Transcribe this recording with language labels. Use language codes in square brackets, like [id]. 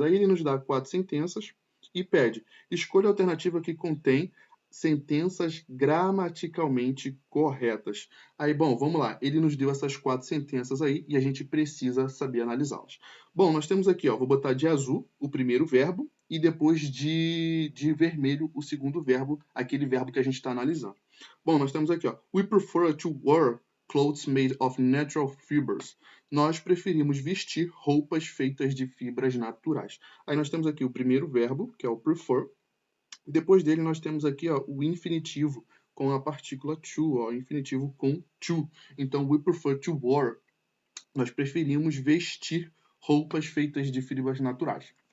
[pt] Aí ele nos dá 4 sentenças e pede: escolha a alternativa que contém sentenças gramaticalmente corretas. Aí, bom, vamos lá. Ele nos deu essas 4 sentenças aí e a gente precisa saber analisá-las. Bom, nós temos aqui, ó, vou botar de azul o primeiro verbo e depois de vermelho o segundo verbo, aquele verbo que a gente está analisando. Bom, nós temos aqui, ó, [en] we prefer to wear clothes made of natural fibers. [pt] Nós preferimos vestir roupas feitas de fibras naturais. Aí nós temos aqui o primeiro verbo, que é o prefer. Depois dele nós temos aqui, ó, o infinitivo com a partícula to, ó, infinitivo com to. Então, [en] we prefer to wear. [pt] Nós preferimos vestir roupas feitas de fibras naturais.